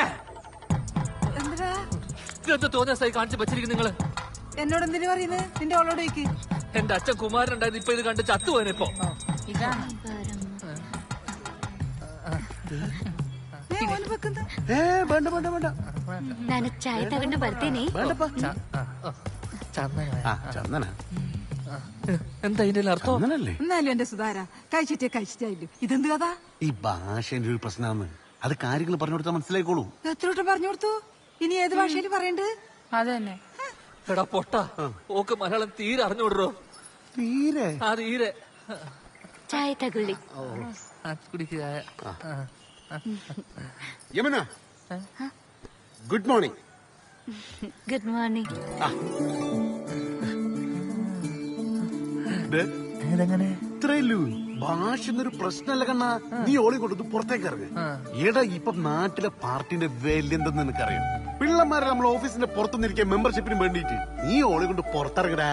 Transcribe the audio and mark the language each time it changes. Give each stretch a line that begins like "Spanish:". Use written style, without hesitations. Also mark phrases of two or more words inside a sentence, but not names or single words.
Malayalam: എന്താ ഇതെന്ത് തോന്നിയ സൈ കാണിച്ച് വെച്ചിരിക്കും നിങ്ങള്? എന്നോട് എന്തിനു പറയുന്നത്? നിന്റെ അവളോടേക്ക് എന്റെ അച്ഛൻ കുമാരൻ ഉണ്ടായിരുന്നു, ഇപ്പൊ ഇത് കണ്ട് ചത്തുപോയനെ. ഇപ്പൊ ഇതാണ് വേണ്ട വേണ്ട വേണ്ട
Kannada: ನಾನು ಚಾಯ್ ತಗೊಂಡು ಬರ್ತೀನಿ.
Malayalam: ചന്ദന എന്താ ഇതിന്റെ അർത്ഥം? ചന്ദനല്ലേ? എന്നാലും എന്റെ സുധാര കഴിച്ചിട്ടായില്ലോ. ഇതെന്ത് കഥ? ഈ ഭാഷേന്റെ ഒരു പ്രശ്നമാണ്. അത് കാര്യങ്ങൾ പറഞ്ഞു കൊടുത്താൽ മനസ്സിലായിക്കോളൂ. എത്രോട്ട് പറഞ്ഞു കൊടുത്തു? ഇനി ഏത് ഭാഷയിൽ പറയണ്ടത്? അത് തന്നെ. എടാ പൊട്ട, ഓക്ക് മലയാളം തീരെ അറിഞ്ഞുവിടറോ? തീരെ തീരെ.
Kannada: ಚಾಯ್ ತಗೊಳ್ಳಿ.
Malayalam: കുടിക്കുക. യമുന,
English: Good morning. Good morning.
Malayalam: ഇത്രയല്ലൂ ഭാഷ എന്നൊരു പ്രശ്നമല്ല കണ്ണ. നീ ഓളി കൊണ്ടത് പുറത്തേക്ക് ഇറങ്ങ്. എടാ ഇപ്പൊ നാട്ടിലെ പാർട്ടിന്റെ വിലയെന്തെന്ന് നിനക്കറിയാം. പിള്ളമാരെ നമ്മൾ ഓഫീസിന്റെ പുറത്തുനിന്നിരിക്കാൻ മെമ്പർഷിപ്പിന് വേണ്ടിട്ട് നീ ഓളി കൊണ്ട് പുറത്തിറങ്ങടാ.